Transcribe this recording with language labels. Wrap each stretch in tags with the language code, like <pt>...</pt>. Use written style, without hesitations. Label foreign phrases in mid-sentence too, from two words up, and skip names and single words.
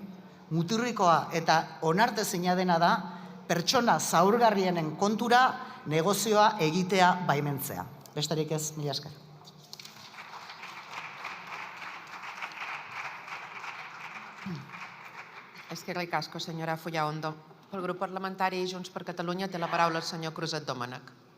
<eu>Muturrikoa eta onartezina dena da pertsona zaurgarrienen kontura negozioa egitea baimentzea. Besterik ez, mila esker. Eskerrik asko,</eu> <ca>senyora Fullaondo. Pel grup parlamentari Junts per Catalunya té la paraula el senyor Cruzet Domènech.</ca>